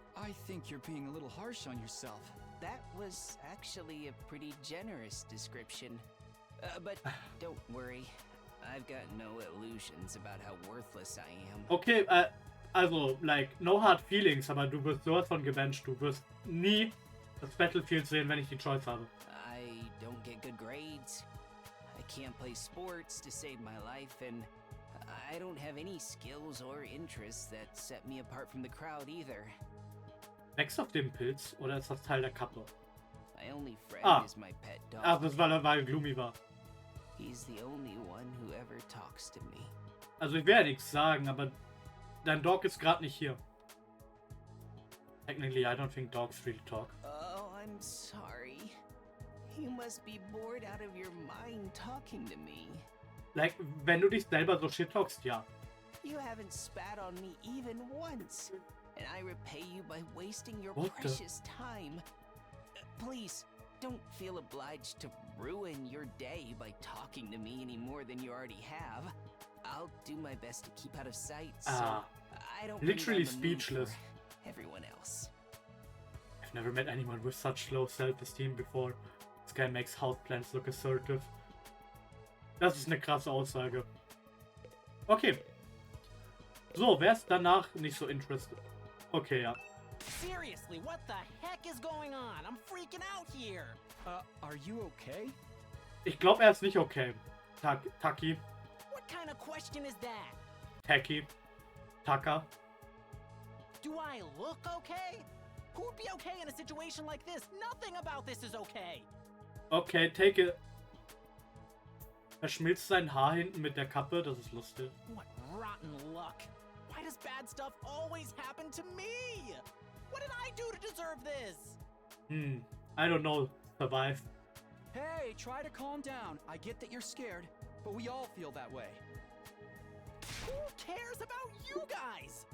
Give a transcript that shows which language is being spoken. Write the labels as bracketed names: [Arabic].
[English] I think you're being a little harsh on yourself. That was actually a pretty generous description. But don't worry. I've got no illusions about how worthless I am. [German] Okay, also, like, [English] no hard feelings, [German] aber du wirst sowas von gebencht. Du wirst nie das Battlefield sehen, wenn ich die Choice habe. [English] I don't get good grades. I can't play sports to save my life, and I don't have any skills or interests that set me apart from the crowd either. [German] Wächst auf dem Pilz oder ist das Teil der Kappe? [English] My only friend is my pet dog. [German] Ach, das war, weil Gloomy war. [English] He's the only one who ever talks to me. [German] Also ich werde nichts sagen, aber dein Dog ist gerade nicht hier. [English] Technically, I don't think dogs really talk. Oh, I'm sorry. You must be bored out of your mind talking to me. [German] Like, wenn du dich selber so shit talkst, ja. [English] You haven't spat on me even once, and I repay you by wasting your What the- precious time. Please, don't feel obliged to ruin your day by talking to me any more than you already have. I'll do my best to keep out of sight, so I don't literally bring on the mood speechless. for everyone else. I've never met anyone with such low self-esteem before. This guy makes house plans look assertive. [German] Das ist eine krasse Aussage. Okay. So, wer ist danach nicht so interested? Okay, ja. [English] Seriously, what the heck is going on? I'm freaking out here. Are you okay? [German] Ich glaube, er ist nicht okay. [English] Taki. What kind of question is that? Taki. Taka. Do I look okay? Who would be okay in a situation like this? Nothing about this is okay. Okay, take it. [German] Er schmilzt sein Haar hinten mit der Kappe, das ist lustig. [English] What rotten luck. Why does bad stuff always happen to me? What did I do to deserve this? I don't know. Survive. Hey, try to calm down. I get that you're scared, but we all feel that way. Who cares about you guys?